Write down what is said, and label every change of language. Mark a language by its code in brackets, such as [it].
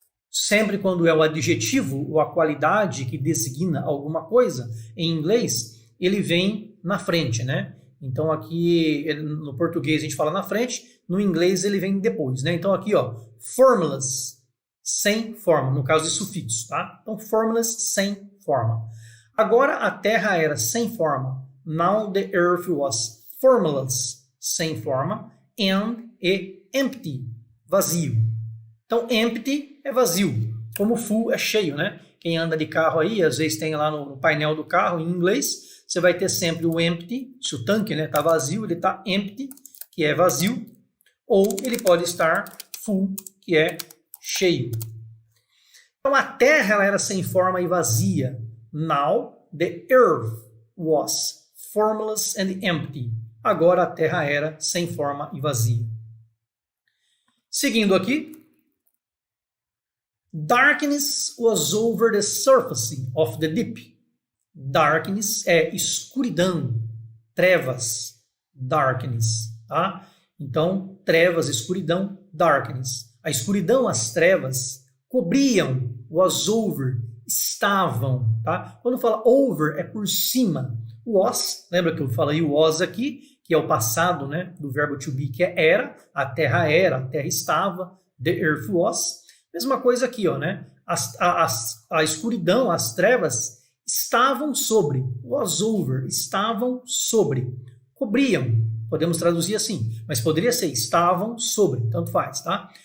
[pt] Sempre quando é o adjetivo ou a qualidade que designa alguma coisa, em inglês, ele vem na frente, né? Então aqui no português a gente fala na frente, no inglês ele vem depois, né? Então aqui, ó, formless, sem forma, no caso de sufixo, tá? Então formless, sem forma. Agora a terra era sem forma. [en] Now the earth was formless, [pt] sem forma, [en] and empty, [pt] vazio. Então, empty é vazio, como full é cheio, né? Quem anda de carro aí, às vezes tem lá no painel do carro, em inglês, você vai ter sempre o empty, se o tanque está vazio, ele está empty, que é vazio, ou ele pode estar full, que é cheio. Então, a terra ela era sem forma e vazia. [en] Now, the earth was formless and empty. [pt] Agora, a terra era sem forma e vazia. Seguindo aqui, [en] darkness was over the surface of the deep. [pt] Darkness é escuridão, trevas, darkness, tá? Então, trevas, escuridão, darkness. A escuridão, as trevas, cobriam, was over, estavam, tá? Quando fala over, é por cima. Was, lembra que eu falei was aqui, que é o passado, né, do verbo to be, que é era, a terra estava, [en] the earth was. [pt] Mesma coisa aqui, ó, né? A escuridão, as trevas estavam sobre, was over, estavam sobre, cobriam, podemos traduzir assim, mas poderia ser estavam sobre, tanto faz, tá?